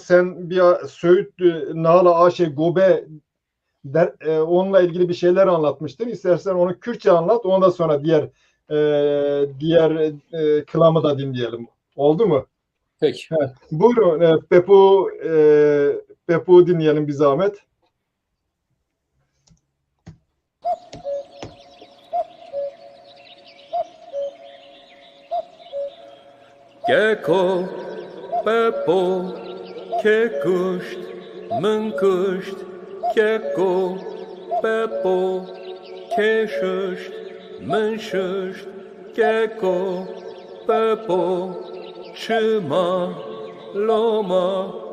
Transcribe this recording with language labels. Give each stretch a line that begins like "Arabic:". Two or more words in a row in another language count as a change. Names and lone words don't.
Turkish: Sen bir Söğüt Nala Aşe Gobe onunla ilgili bir şeyler anlatmıştın. İstersen onu Kürtçe anlat. Ondan sonra diğer kılamı da dinleyelim. Oldu mu? Peki. Evet. Buyurun. Pepug'u dinleyelim bir zahmet.
Kurdish: Geko, Pepo, Kekuşt, Mınkuşt, Keko, Pepo, Keşuşt, Mınşuşt, Keko, Pepo, Çıma, Loma,